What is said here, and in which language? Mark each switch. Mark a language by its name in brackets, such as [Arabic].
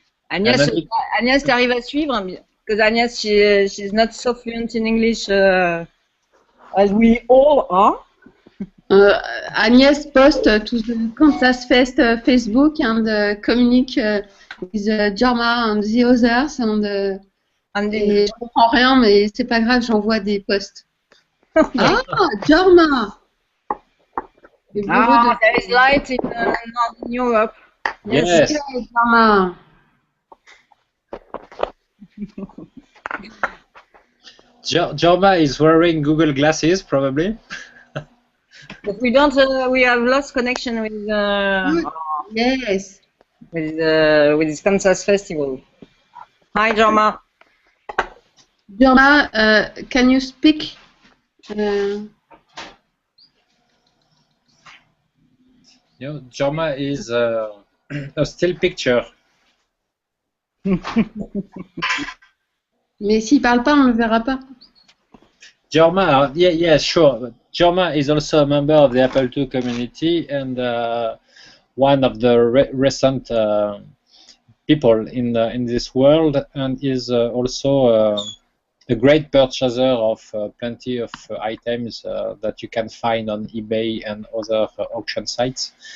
[French] Agnès, Agnès, t'arrives à suivre? [English] Because Agnès, she's not so fluent in English as we all are. Agnès post to the KansasFest Facebook and communique with Jorma and the others. [French] Et je comprends rien, mais c'est pas grave, j'envoie des posts. Ah, Jorma! [English] There is light in Northern Europe. Yes. Jorma. Jorma is wearing Google glasses, probably. But we don't. We have lost connection with. Yes. With this Kansas festival. Hi, Jorma. Jorma, can you speak? Jorma is a still picture. [French] Mais s'il parle pas, on le verra pas. [English] Jorma, yeah, sure. Jorma is also a member of the Apple II community and one of the recent people in this world, and is also a great purchaser of plenty of items that you can find on eBay and other auction sites.